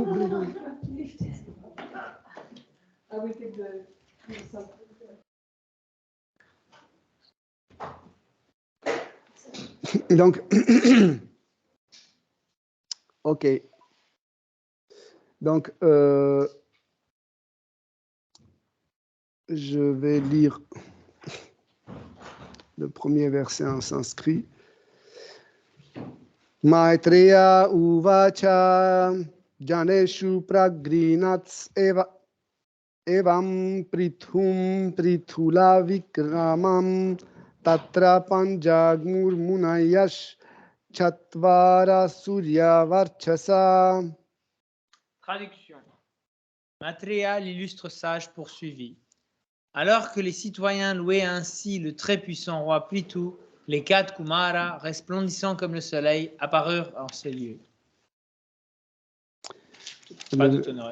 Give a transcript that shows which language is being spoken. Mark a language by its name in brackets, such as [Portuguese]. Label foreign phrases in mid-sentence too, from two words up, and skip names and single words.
[French] Donc, ok. Donc, je vais lire le premier verset en sanskrit. [Sanskrit] मैत्रेय उवाच जनेषु प्रगृणत्स एवं पृथुं पृथुल विक्रमम् तत्र पंजग्मुर् मुनयश् चत्वार सूर्य वर्चसा. [French] Traduction. Maitreya, l'illustre sage, poursuivit. Alors que les citoyens louaient ainsi le très puissant roi Prithu, les 4 Kumara, resplendissants comme le soleil, apparurent en ces lieux. Pas de tonnerre.